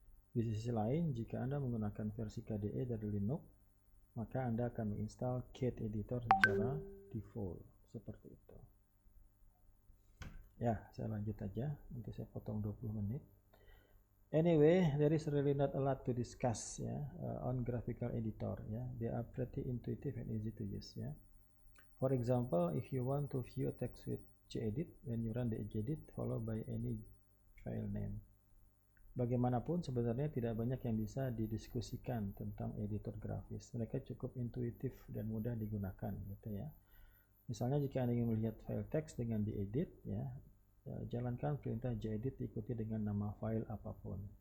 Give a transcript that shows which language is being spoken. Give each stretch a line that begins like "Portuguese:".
Indonesian: Di sisi lain, jika Anda menggunakan versi KDE dari Linux, maka Anda akan menginstal git editor secara default seperti itu ya. Saya lanjut aja, nanti saya potong 20 menit.
English: Anyway, there is really not a lot to discuss ya on graphical editor ya. They are pretty intuitive and easy to use ya. For example, if you want to view text with gedit, when you run the gedit followed by any file name.
Indonesian: Bagaimanapun sebenarnya tidak banyak yang bisa didiskusikan tentang editor grafis. Mereka cukup intuitif dan mudah digunakan gitu ya. Misalnya jika Anda ingin melihat file teks dengan diedit ya, jalankan perintah gedit diikuti dengan nama file apapun.